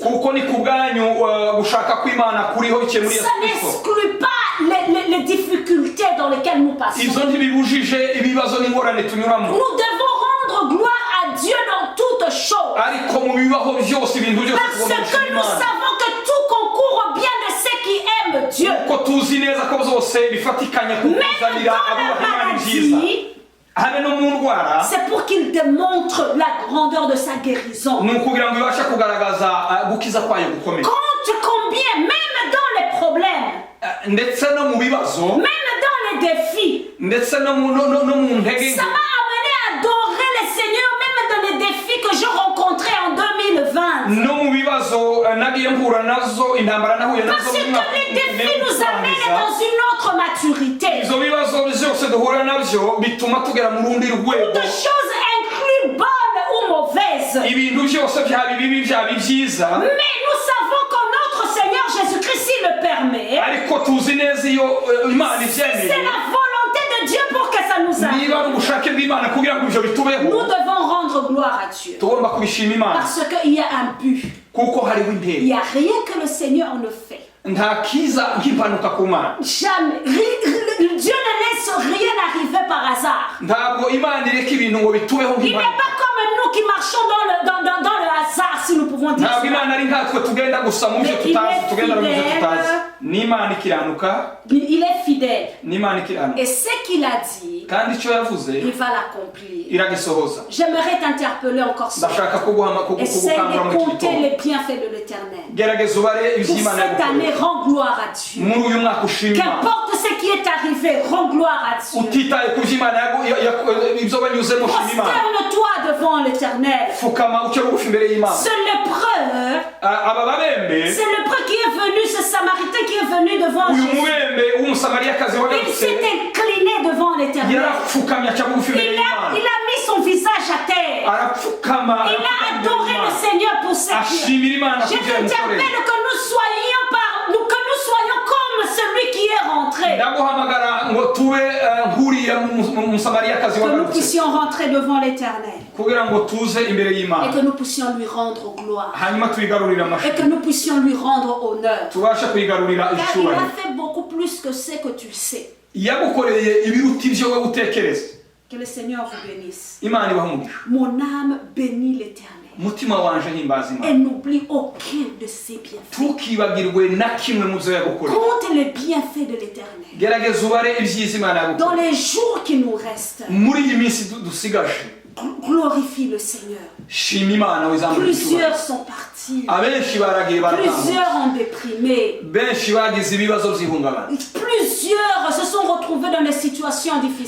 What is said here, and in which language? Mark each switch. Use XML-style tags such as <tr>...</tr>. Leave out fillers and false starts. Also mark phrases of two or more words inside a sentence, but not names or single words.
<rw>kuko ni kubwanyu gushaka kw'Imana kuriho bike muri Yesu</rw> <fr>Ça</fr> <rw>Kristo.</rw> <fr>n'exclut pas les difficultés dans lesquelles nous passons.</fr> <rw>Ibyo ntibibujije ibibazo n'ingorane tunyuramo.</rw> <fr>Nous devons rendre gloire à Dieu dans toutes choses.</fr> <rw>Ariko mu bibaho byose ibintu byose</rw> <fr>Parce</fr> <rw>tugomba</rw> <fr>que</fr> <rw>gushima</rw> <fr>nous</fr> <rw>Imana.</rw> <fr>savons que tout concourt au bien de ceux qui aiment Dieu.</fr> <rw>Kuko tuzi neza ko byose bifatikanya</rw> <fr>Même</fr> <rw>kukuzanira</rw> <fr>dans la</fr> <rw>abubaha Imana ibyiza.</rw> <fr>maladie,</fr> <rw>Habe no mu ndwara</rw> <fr>c'est pour qu'il démontre la grandeur de sa guérison.</fr> <rw>ni ukugira ngo ibashe kugaragaza gukiza kwayo gukomeye.</rw> <fr>Compte combien, même dans les problèmes,</fr> <rw>Ndetse no mu bibazo,</rw> <fr>même dans les défis,</fr> <rw>ndetse no mu ntege</rw> <fr>ça m'a amené à adorer le Seigneur, même dans les défis que je rencontrais en 2020.</fr> <rw>no mu bibazo nagiye mpura nazo, intambara nahuye nazo</rw> <fr>Parce que les défis nous amènent dans une autre maturité.</fr> <rw>izo bibazo byose duhura nabyo bituma tugera mu rundi rwego.</rw> <fr>Toutes choses incluent bonnes ou mauvaises.</fr> <rw>Ibintu byose byaba ibibi byaba ibyiza,</rw> <fr>Mais nous savons que notre Seigneur Jésus-Christ, s'il le permet,</fr> <rw>ariko tuzi neza iyo Imana</rw> <fr>c'est</fr> <rw>ibyemeye,</rw> <fr>la volonté de Dieu pour que ça nous</fr> <rw>niba</rw> <fr>arrive.</fr> <rw>ari ubushake bw'Imana kugira ngo ibyo bitubeho,</rw> <fr>Nous devons rendre gloire à Dieu.</fr> <rw>tugomba kubishima Imana</rw> <fr>Parce qu'il y a un but.</fr> <rw>kuko hariho</rw> <fr>Il</fr> <rw>intego.</rw> <fr>n'y a rien que le Seigneur ne fait.</fr> <rw>Nta kiza nk'impanuka ku Mana.</rw> <fr>Jamais. Dieu ne laisse rien arriver par hasard.</fr> <rw>Ntabwo Imana ireka ibintu ngo bitubeho</rw> <fr>Il n'est</fr> <rw>nk'impanuka.</rw> <fr>pas comme nous qui marchons dans le hasard, si nous pouvons dire</fr> <rw>Ntabwo</rw> <fr>ça.</fr> <rw>Imana ari nkatwe tugenda gusa mu byo</rw> <fr>Mais il</fr> <rw>tutazi,</rw> <fr>est</fr> <rw>tugenda mu byo</rw> <fr>fidèle.</fr> <rw>tutazi. N'Imana ikiranuka,</rw> <fr>Il est fidèle.</fr> <rw>n'Imana ikiranuka.</rw> <fr>Et ce qu'il a dit,</fr> <rw>Kandi icyo yavuze</rw> <fr>il va l'accomplir.</fr> <rw>iragisohoza.</rw> <fr>J'aimerais t'interpeller encore ce matin.</fr> <rw>Ndashaka</rw> <fr>Essaye</fr> <rw>kugukangura</rw> <fr>de</fr> <rw>muri iki</rw> <fr>compter</fr> <rw>gitondo.</rw> <fr>les bienfaits de l'Éternel.</fr> <rw>Gerageza ubare</rw> <fr>Pour</fr> <rw>iby'Imana</rw> <fr>cette année,</fr> <rw>yagukoreye.</rw> <fr>rends gloire à Dieu.</fr> <rw>Muri uyu mwaka ushima Imana.</rw> <fr>Qu'importe ce qui est arrivé, rends gloire à Dieu.</fr> <rw>Utitaye ku by'Imana ibyo banyuzemo, shima Imana.</rw> <fr>Prosterne-toi devant l'Éternel.</fr> <rw>Fukama uce bugufi imbere y'Imana.</rw> <fr>Ce lépreux,</fr> <rw>Aba babembe,</rw> <fr>c'est le lépreux qui est venu, ce Samaritain qui est venu devant</fr> <rw>uyu</rw> <fr>Jésus.</fr> <rw>mubembe w'umusamariyakazi</rw> <fr>Il</fr> <rw>wagarutse</rw> <fr>s'est incliné devant l'Éternel.</fr> <rw>yarapfukamye aca bugufi imbere y'Imana.</rw> <fr>Il a mis son visage à terre.</fr> <rw>Arapfukama</rw> <fr>Il a adoré le Seigneur pour ce qui est.</fr> <rw>ashimira Imana</rw> <fr>Je</fr> <rw>kugira ngo</rw> <fr>t'interpelle</fr> <rw>imukorere.</rw> <fr>que nous soyons comme celui qui est rentré.</fr> <rw>Ndaguhamagara ngo tube nk'uriya musamariyakazi</rw> <fr>Que nous</fr> <rw>wagarutse</rw> <fr>puissions rentrer devant l'Éternel.</fr> <rw>kugira ngo tuze imbere</rw> <fr>Et</fr> <rw>y'Imana,</rw> <fr>que nous puissions lui rendre gloire.</fr> <rw>hanyuma tuyigarurire</rw> <fr>Et que</fr> <rw>amashyi,</rw> <fr>nous puissions lui rendre honneur.</fr> <rw>tubashe kuyigarurira</rw> <fr>Car il</fr> <rw>icyubahiro.</rw> <fr>a fait beaucoup plus que ce que tu sais.</fr> <rw>yagukoreye ibiruta ibyo wowe utekereza.</rw> <fr>Que le Seigneur vous bénisse.</fr> <rw>Imana ibahe umugisha.</rw> <fr>Mon âme bénit l'Éternel.</fr> <rw>Umutima wanje himbaza</rw> <fr>Et</fr> <rw>Imana,</rw> <fr>n'oublie aucun de ses bienfaits.</fr> <rw>tukibagirwe na kimwe mu byo yagukoreye.</rw> <fr>Compte les bienfaits de l'Éternel.</fr> <rw>Gerageza ubare ibyiza Imana</rw> <fr>Dans</fr> <rw>yagukoreye.</rw> <fr>les jours qui nous restent,</fr> <rw>Muri iyi minsi dusigaje,</rw> <fr>glorifie le Seigneur.</fr> <rw>shima Imana wizamure icyubahiro.</rw> <fr>Plusieurs sont partis.</fr> <rw>Abenshi baragiye baratanga,</rw> <fr>Plusieurs ont déprimé.</fr> <rw>benshi bagize ibibazo by'ihungabana,</rw> <fr>Plusieurs se sont retrouvés dans des situations difficiles.</fr>